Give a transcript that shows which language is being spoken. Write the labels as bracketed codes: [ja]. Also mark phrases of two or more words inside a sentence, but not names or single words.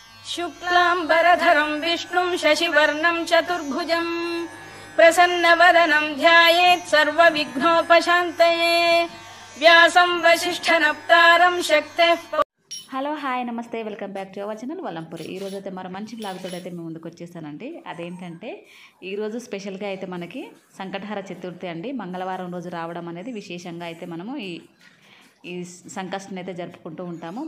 [sa] शुक्लांबरधरं विष्णुं शशिवर्णं चतुर्भुजं प्रसन्नवदनं ध्यायेत् सर्वविघ्नोपशान्तये व्यासं वसिष्ठनप्तारं शक्तेः। [en] Hello hi namaste, welcome back to our channel Valampuri. [te] ఈరోజు అయితే మరో మంచి బ్లాగ్తో అయితే మేము ముందుకు వచ్చేసానండి. అదేంటంటే ఈరోజు స్పెషల్గా అయితే మనకి సంకటహర చతుర్థి అండి. మంగళవారం రోజు రావడం అనేది విశేషంగా అయితే మనము ఈ సంకష్టని అయితే జరుపుకుంటూ ఉంటాము.